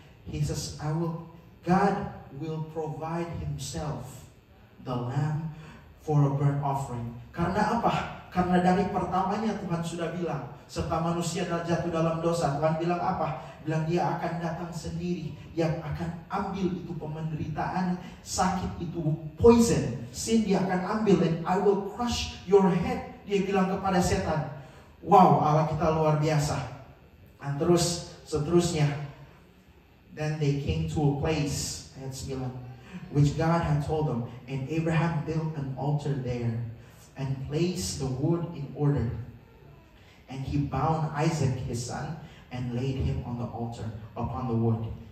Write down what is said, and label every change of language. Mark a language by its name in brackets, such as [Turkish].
[English] He says, God will provide Himself the lamb for a burnt offering. [Indonesian] Karena apa? Karena dari pertamanya Tuhan sudah bilang, serta manusia jatuh dalam dosa, Tuhan bilang apa? Bilang Dia akan datang sendiri, yang akan ambil itu penderitaan, sakit itu, poison, sin Dia akan ambil, [English] and I will crush your head. [Indonesian] Dia bilang kepada setan. Wow, Allah kita luar biasa. Dan terus seterusnya, [English] then they came to a place, ayat 9, which God had told them, and Abraham built an altar there and placed the wood in order. And he bound Isaac his son and laid him on the altar upon the wood.